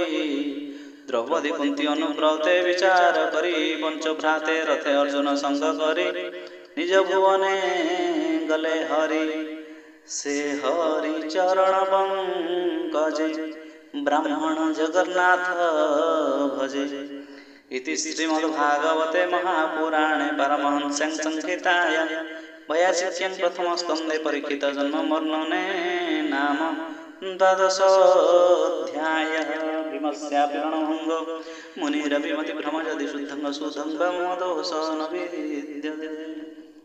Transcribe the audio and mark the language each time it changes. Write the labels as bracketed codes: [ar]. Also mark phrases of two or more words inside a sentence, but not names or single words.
[or] ଦ୍ରୌପଦୀ କୁନ୍ତି ଅନୁବ୍ରତେ ବିଚାର କରି ପଞ୍ଚଭ୍ରାତେ ରଥେ ଅର୍ଜୁନ ସଙ୍ଗ କରି। ନିଜ ଭୁବନେ ଗଲେ ହରି ସେ ହରି ଚରଣ ପଙ୍କଜେ। ବ୍ରାହ୍ମଣ ଜଗନ୍ନାଥ ଭଜେ। [sa] इति श्रीमद्भागवते महापुराणे परमहंस्यां संहितायां 82 प्रथम स्कन्धे परीक्षित जन्म वर्णने नाम 12 भीमस्यापि रणभङ्गो मुनिरभिमति भ्रमजति शुद्धं सुधं मोदोष न विद्यते।